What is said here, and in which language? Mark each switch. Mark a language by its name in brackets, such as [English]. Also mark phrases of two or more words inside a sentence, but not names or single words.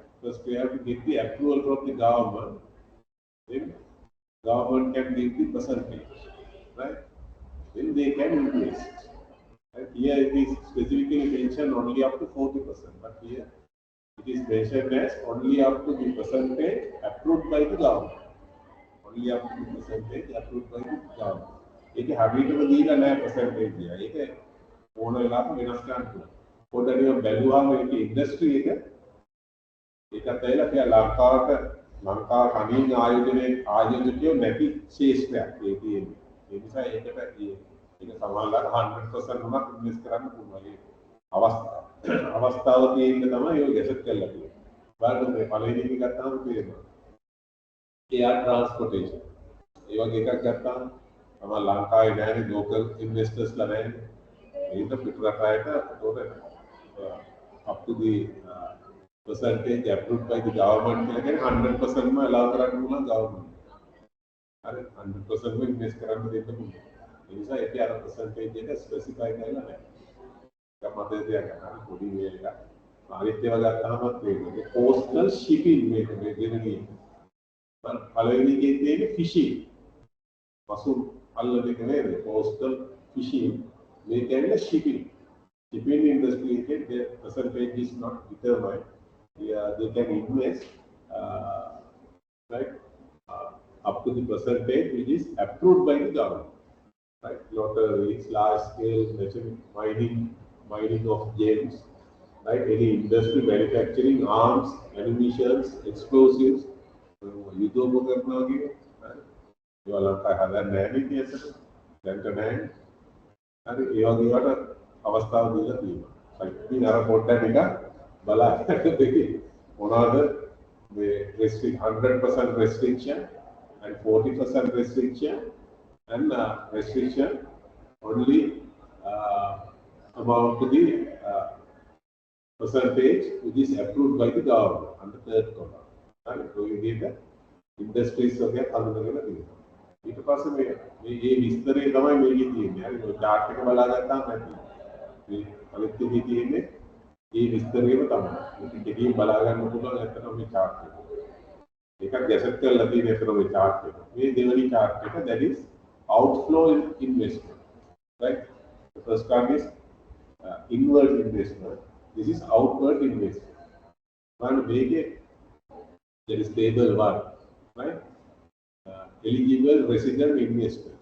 [English] First we have to get the approval from the government. Then government can give the percentage, right? Then they can invest. And here it is specifically mentioned only up to 40%, but here it is mentioned as only up to the percentage approved by the government. Only up to the percentage approved by the government. [Sinhala] ඒක හැබීටම දීලා නැහැ percentage එක. ඒක ඕන වෙලාවක වෙනස් කරන්න පුළුවන්. පොඩ්ඩක් නිකන් බැලුවාම ඒක ඉන්ඩස්ට්‍රි එක ඒකත් ඇවිල්ලා කියලා ලංකාව කණින් ආයෝජකයෝ නැති ශේෂ්ත්‍රයක් ඒ තියෙන්නේ. ඒ නිසා ඒකට ඒක සමානලට 100% උනත් ඉන්වෙස්ට් කරන්න පුළුවන්. ඒ අවස්ථාව තියෙන්න තමයි ඔය ගැසට් කරලා තියෙන්නේ. බලන්න මේ පළවෙනි එක ගත්තාම තේරෙනවා. [English] air transportation. [Sinhala] ඒ වගේ එකක් ගත්තාම තමයි ලංකාවේ නැහැනේ [English] local investors [Sinhala] ලා නැහැනේ. ඒක පිටරට අයට [English] up to the percentage approved by the government [Sinhala] කියලා කියන්නේ 100% ම allow කරන්න පුළුවන් government. හරි 100% ම invest කරන්න දෙන්න පුළුවන්. ඒ නිසා ඒකේ අර percentage එක specify කරලා නැහැ. ඒක මතක තියාගන්න. හරි පොඩි මේ එක. අනිත් ඒවා ගත්තාමත් මේ [English] coastal shipping [Sinhala] මේක මේ දෙන්නේ. පළවෙනි එකේ තියෙන්නේ fishing. පසු අල්ලන එක නේද? [English] coastal fishing. [Sinhala] මේ කියන්නේ shipping. [English] Shipping industry the percentage is not determined. Yeah, they can invest right up to the percentage which is approved by the government. Right, lotteries, large scale mining of gems, right? Any industry manufacturing arms, ammunition, explosives. [Sinhala] යුදෝපකරනවා කියන්නේ ඒවා ලංකාවේ හදන්නේ නැහැ නේද ඇත්තට දැන්ට නැහැ හරි ඒ වගේ වට අවස්ථාව දීලා තියෙනවා ඉතින් අර පොඩ්ඩක් ටික බලන්න දෙකේ මොනවාද මේ [English] 100% restriction and 40% restriction and restriction only amount to the percentage which is approved by the government under third column. Right? So you need the industries [Sinhala] වගේ හඳුනගෙන තියෙනවා. ඊට පස්සේ මේ විස්තරය තමයි මේකේ තියෙන්නේ. හරි ඔය chart එක බලා ගත්තාම නැති. මේ අනිත් එකේ තියෙන්නේ මේ විස්තරයම තමයි. මේක දෙකකින් බලා ගන්න පුළුවන් ඇත්තටම මේ chart එක. ඒකත් ගැසට් කරලා තියෙන ඇත්තටම මේ chart එක. මේ දෙවෙනි chart එක [English] that is outflow investment. Right? The first one is inward investment. This is outward investment. One මේකේ there is table 1, right? Eligible resident investors.